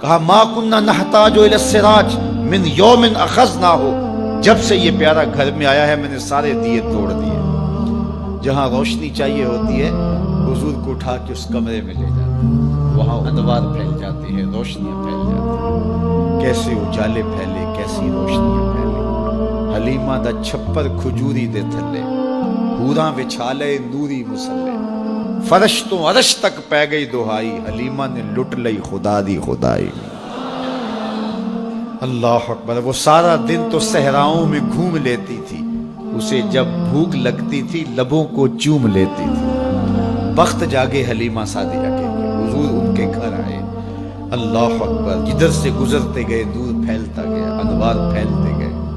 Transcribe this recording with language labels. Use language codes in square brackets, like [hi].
[ur] کہا [ar] ما کننا نحتاج الی السراج من یوم اخذنا ہو, [ur] جب سے یہ پیارا گھر میں آیا ہے میں نے سارے دیے توڑ دیے. جہاں روشنی چاہیے ہوتی ہے حضور کو اٹھا کے اس کمرے میں لے جاتے ہیں, وہاں انوار پھیل جاتے ہیں, روشنیاں پھیل جاتی ہیں. کیسے اجالے پھیلے, کیسی روشنیاں پھیلے. [pa] حلیمہ دا چھپر کھجوری دے تھلے, حوراں وچھالے نوری مسلے, فرش تو عرش تک پہ گئی دہائی, حلیمہ نے لٹ لئی خدا دی خدائی. [ur] اللہ اکبر. وہ سارا دن تو صحراؤں میں گھوم لیتی تھی, اسے جب بھوک لگتی تھی لبوں کو چوم لیتی تھی. بخت جاگے حلیمہ سعدیہ کے, حضور ان کے گھر آئے. اللہ اکبر. جدھر سے گزرتے گئے نور پھیلتا گیا, انوار پھیلتے گئے.